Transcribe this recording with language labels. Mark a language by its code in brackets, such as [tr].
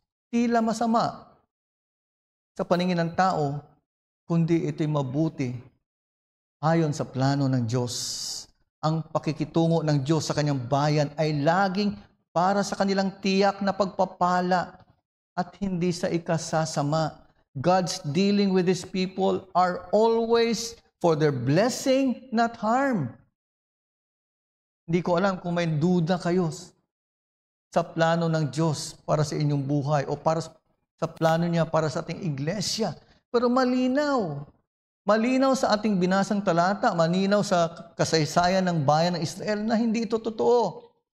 [tl] Tila masama sa paningin ng tao, kundi ito'y mabuti ayon sa plano ng Diyos. Ang pakikitungo ng Diyos sa kanyang bayan ay laging para sa kanilang tiyak na pagpapala at hindi sa ikasasama. [en] God's dealing with His people are always for their blessing, not harm. [tl] Hindi ko alam kung may duda kayo sa plano ng Diyos para sa inyong buhay o para sa plano niya para sa ating iglesia. Pero malinaw. Malinaw sa ating binasang talata, malinaw sa kasaysayan ng bayan ng Israel na hindi ito totoo.